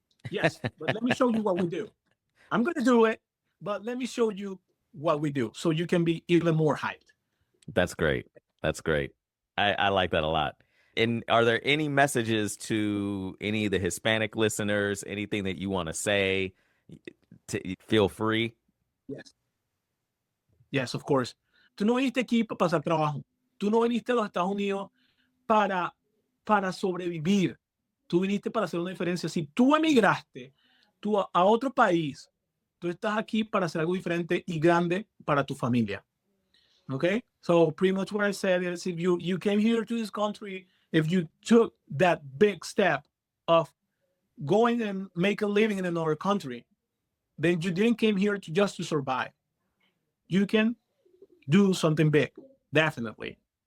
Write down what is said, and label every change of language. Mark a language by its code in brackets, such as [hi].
[en] Yes, but let me show you what we do. I'm going to do it, but let me show you what we do so you can be even more hyped. That's great. That's great. I like that a lot. And are there any messages to any of the Hispanic listeners, anything that you want to say? Feel free. Yes. Yes, of course. [es] Tú no viniste aquí para pasar trabajo. Tú no viniste a los Estados Unidos para, para sobrevivir. Tú viniste para hacer una diferencia. Si tú emigraste a otro país, tú estás aquí para hacer algo diferente y grande para tu familia. [en] Okay? So pretty much what I said is, if you came here to this country, if you took that big step of going and make a living in another country, then you didn't came here just to survive. You can do something big, definitely.